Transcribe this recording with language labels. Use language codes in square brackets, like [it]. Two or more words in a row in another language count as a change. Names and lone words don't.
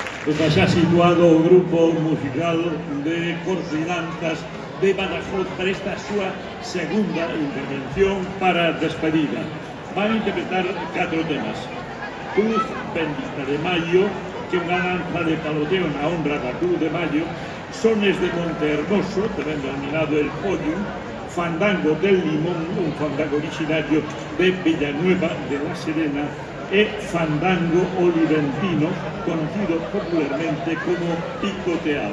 [gl] Está xa situado o grupo musical de Corso e Danzas de Badajoz para esta súa segunda intervención para despedida. Van a interpretar 4 temas. Cruz Bendita de Mayo, que é unha danza de paloteo na honra da Cruz de Mayo, Sones de Monte Hermoso, tamén denominado El Pollo, Fandango del Limón, un fandango originario de Villanueva de la Serena, e Fandango Oliventino, [es] conocido popularmente como [gl] Picoteado.